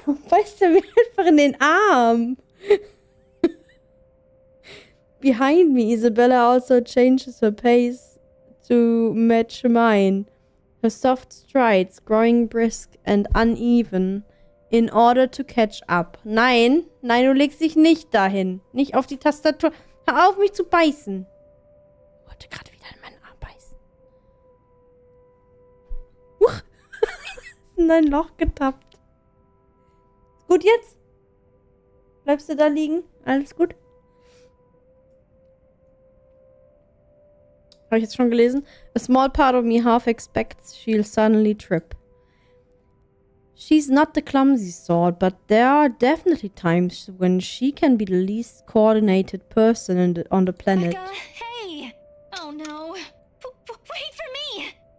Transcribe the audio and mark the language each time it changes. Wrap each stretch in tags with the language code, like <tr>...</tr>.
<de>Beißt er mir einfach in den Arm.</de> <en>Behind me, Isabella also changes her pace to match mine. Her soft strides growing brisk and uneven in order to catch up.</en> <de>Nein, du legst dich nicht dahin. Nicht auf die Tastatur. Hör auf, mich zu beißen. Ich wollte gerade wieder in meinen Arm beißen. In ein Loch getappt. Gut jetzt? Bleibst du da liegen? Alles gut? Habe ich jetzt schon gelesen?</de> <en>A small part of me half expects she'll suddenly trip. She's not the clumsy sort, but there are definitely times when she can be the least coordinated person on the planet. Becca, hey! Oh no. Wait for me!</en>